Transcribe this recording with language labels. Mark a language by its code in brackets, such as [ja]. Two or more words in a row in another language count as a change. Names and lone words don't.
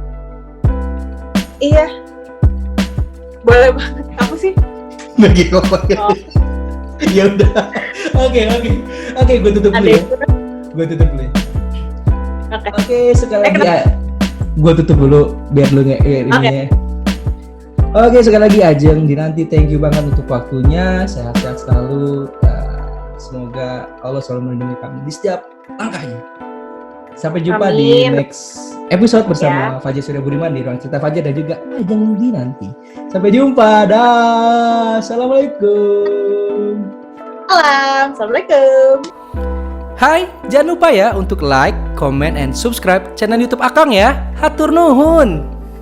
[id] Iya. Boleh banget. Apa sih? Lagi ngomong. Ya udah. Oke, gue tutup dulu ya. Oke, sekali lagi gue tutup dulu biar lu ini ya. Oke, sekali lagi Ajeng dinanti [en] thank you [id] banget untuk waktunya. Sehat-sehat selalu. Semoga Allah selalu melindungi kamu di setiap langkahnya. Sampai jumpa di [en] next episode [id] bersama Fajar Surya Budiman di Ruang Cerita Fajar dan juga Ajeng dinanti. Sampai jumpa. Dah. Assalamualaikum. Assalamualaikum. [su] Hai, [id] jangan lupa ya untuk like, comment, and subscribe channel YouTube Akang [su] ya. Hatur nuhun.